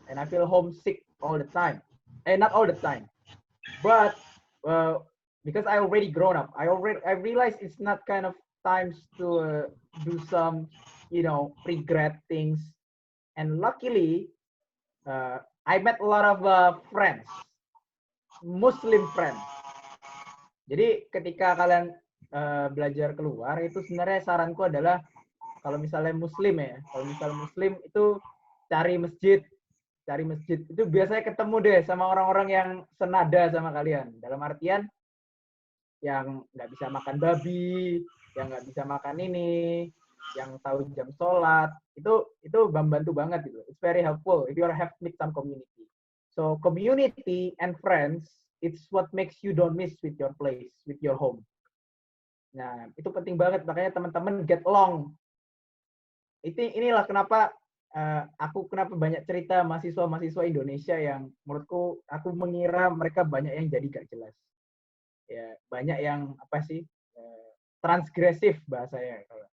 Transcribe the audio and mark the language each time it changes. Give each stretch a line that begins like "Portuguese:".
English: And I feel homesick all the time. And not all the time. But because I already grown up, I realized it's not kind of times to do some, regret things. And luckily, I met a lot of friends, Muslim friends.
Indonesian: Jadi ketika kalian belajar keluar, itu sebenarnya saranku adalah kalau misalnya Muslim ya, kalau misalnya Muslim itu cari masjid itu biasanya ketemu deh sama orang-orang yang senada sama kalian. Dalam artian yang nggak bisa makan babi, yang nggak bisa makan ini, yang tahu jam sholat, itu membantu banget gitu.
English: It's very helpful if you have meet some community. So community and friends, it's what makes you don't miss with your place, with your home.
Indonesian: Nah itu penting banget, makanya teman-teman
English: get along.
Indonesian: Inilah kenapa aku banyak cerita mahasiswa Indonesia yang menurutku aku mengira mereka banyak yang jadi gak jelas. Ya, banyak yang transgresif bahasanya.